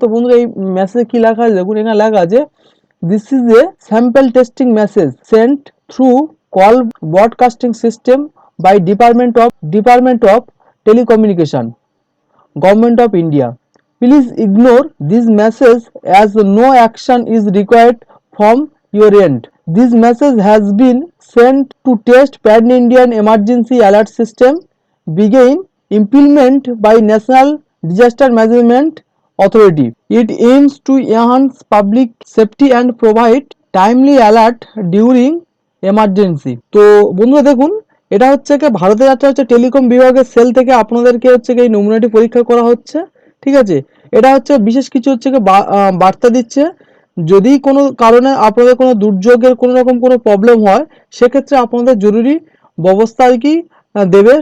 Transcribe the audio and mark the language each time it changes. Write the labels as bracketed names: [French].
[Bangla] তো বন্ধুরা এই মেসেজে কি লেখা আছে [English] দেখুন, এখানে লেখা আছে this is a sample testing message sent through call broadcasting system by department of telecommunication, government of India. Please ignore this message as no action is required from your end. This message has been sent to test pan Indian emergency alert system begin implement by National Disaster Management Authority. It aims to enhance public safety and provide timely alert during emergency. [Bangla] তো বন্ধুরা দেখুন এটা হচ্ছে কি ভারতের একটা হচ্ছে telecom বিভাগের সেল থেকে আপনাদেরকে হচ্ছে কি এই নমুনাটি পরীক্ষা করা হচ্ছে। ঠিক আছে, এটা হচ্ছে বিশেষ কিছু হচ্ছে কি বার্তা দিচ্ছে। যদি কোনো কারণে আপনাদের কোনো দুর্যোগের কোনো রকম কোনো প্রবলেম হয়, সেক্ষেত্রে আপনাদের জরুরি ব্যবস্থা আর কি দেবে।